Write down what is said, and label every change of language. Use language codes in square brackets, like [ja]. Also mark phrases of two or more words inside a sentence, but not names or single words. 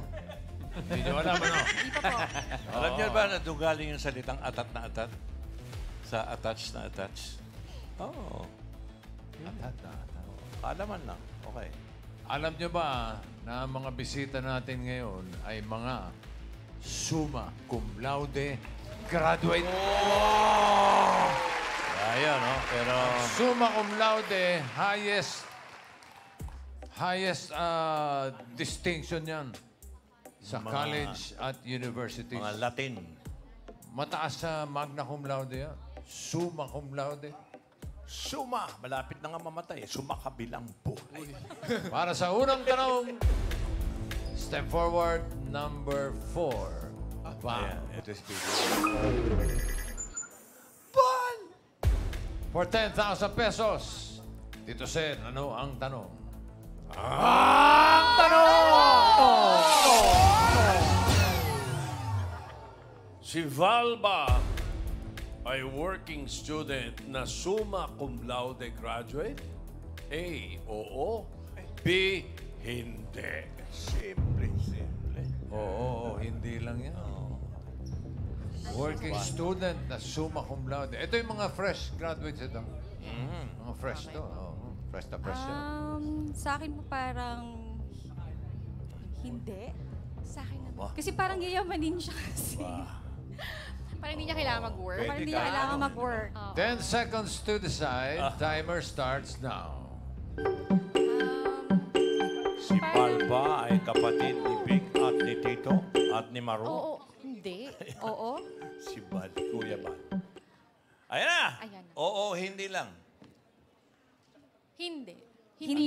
[tl] Hindi nyo alam, ano? Hindi pa po. Alam niyo ba na doon galing yung salitang atat na atat? Sa attach na attach? Oo. Alaman lang. Okay. Alam nyo ba na ang mga bisita natin ngayon ay mga [la] summa cum laude [tl] graduate? Ayan, no? Pero [la] Summa cum laude, [en] highest distinction [tl] yan sa Mga- [en] college at universities. [tl] mga Latin. Mataas sa [la] magna cum laude [tl] yan. [la] Summa cum laude. [tl] Suma. Malapit na nga mamatay. Suma kabilang buhay. Para sa unang tanong, step forward number 4. Ayan, ito si Peter. [en] For 10,000 pesos, [tl] Tito Sen, ano ang tanong? Si Valba ay [en] working student [tl] na [la] summa cum laude [tl] graduate? A. Oo. B. Hindi. Simple. Oo, hindi lang yan. [en] Working student [tl] na [la] summa cum laude. [tl] Ito yung mga [en] fresh graduates [tl] ito. Mga fresh to. Oh, fresh na fresh yan. Sa akin po parang hindi. Sa akin naman. Kasi parang yayamanin siya kasi. Parang hindi niya kailangan mag-work. Parang hindi niya kailangan mag-work. [en] 10 seconds to decide. Timer starts now. [tl] Si Valba ay kapatid ni Big at ni Tito Not ni Maru. Oo. Hindi. Oo. Si Bad, Kuya Bad. Ayan na! Ayan na. Oo, hindi lang. Hindi. Hindi,